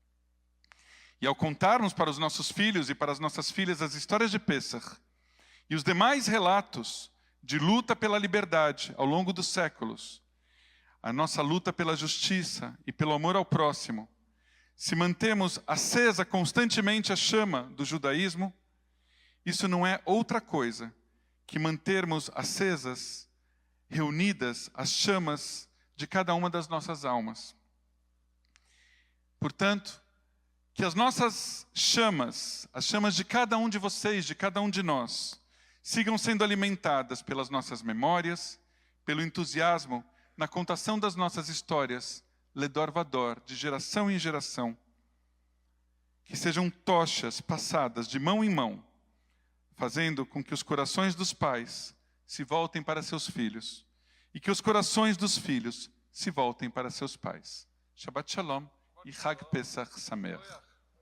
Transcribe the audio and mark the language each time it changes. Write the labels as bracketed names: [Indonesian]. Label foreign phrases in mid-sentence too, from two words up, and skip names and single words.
[Portuguese] E ao contarmos para os nossos filhos e para as nossas filhas as histórias de Pesach e os demais relatos de luta pela liberdade ao longo dos séculos, a nossa luta pela justiça e pelo amor ao próximo, se mantemos acesa constantemente a chama do judaísmo, isso não é outra coisa que mantermos acesas, reunidas as chamas de cada uma das nossas almas. Portanto, que as nossas chamas, as chamas de cada um de vocês, de cada um de nós, sigam sendo alimentadas pelas nossas memórias, pelo entusiasmo na contação das nossas histórias, [Hebrew] לדור ודור, [Portuguese] de geração em geração. Que sejam tochas passadas de mão em mão, fazendo com que os corações dos pais se voltem para seus filhos e que os corações dos filhos se voltem para seus pais. [Hebrew] שבת שלום e חג פסח שמח.